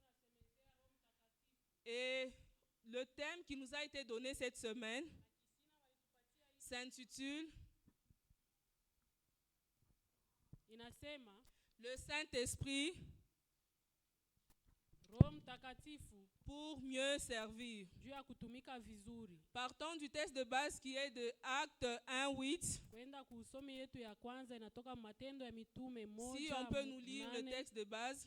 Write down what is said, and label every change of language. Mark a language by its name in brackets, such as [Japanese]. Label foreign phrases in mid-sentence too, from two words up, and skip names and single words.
[French] Et le thème qui nous a été donné cette semaine s'intitule [Swahili] Inasema [French] le Saint-Esprit [Swahili] Roho Mtakatifu [French] pour mieux servir. [Swahili] juu ya kutumika vizuri. [French] Partons du texte de base qui est de Actes 1:8. [Swahili] Kwenda kusomi yetu ya kwanza inatoka Matendo ya Mitume [French] Si on peut nous lire le texte de base.